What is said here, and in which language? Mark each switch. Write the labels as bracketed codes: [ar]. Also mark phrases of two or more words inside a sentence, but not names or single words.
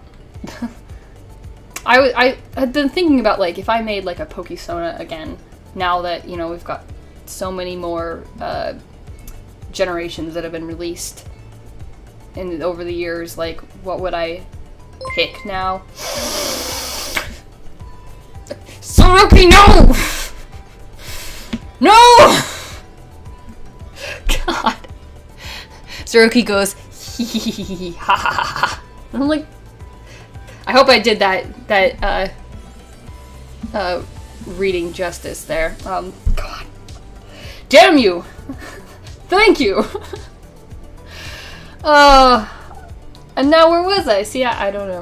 [en] I had been thinking about, like, if I made, like, a Pokesona again, now that, you know, we've got so many more generations that have been released over the years, like, what would I pick now? Soroki, no! No! God. Zeroki goes, hee hee hee hee hee, ha ha ha ha. I'm like, I hope I did that reading justice there. God. Damn you! Thank you! And now where was I? See, I don't know.